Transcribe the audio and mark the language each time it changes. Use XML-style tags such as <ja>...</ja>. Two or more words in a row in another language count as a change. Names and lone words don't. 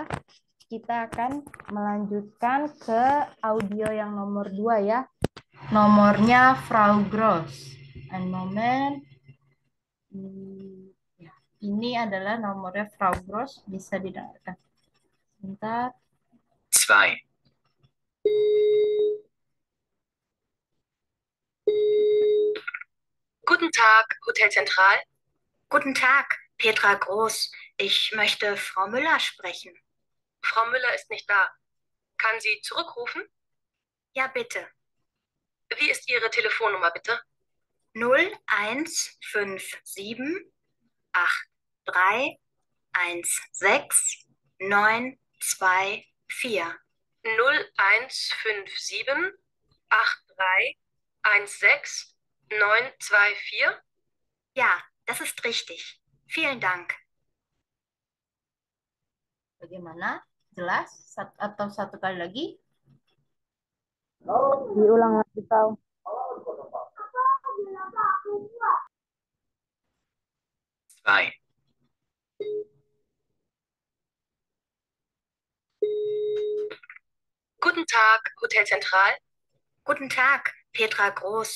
<id>Kita akan melanjutkan ke audio yang nomor 2 ya. Nomornya Frau Gross.</id> <de>Ein Moment.</de> <id>Ya. Ini adalah nomornya Frau Gross. Bisa didengarkan. Sebentar. 2.</id> <de>Guten Tag, Hotel Zentral. Guten Tag, Petra Groß. Ich möchte Frau Müller sprechen. Frau Müller ist nicht da. Kann sie zurückrufen? Ja, bitte. Wie ist Ihre Telefonnummer, bitte? 0157831692. 0157831692. Ja, das ist richtig. Vielen Dank.</de> <id>Bagaimana? Jelas? Atau satu kali lagi? Diulang lagi kau.</id> <de>Zwei. Guten Tag, Hotel Zentral. Guten Tag, Petra Groß.</de>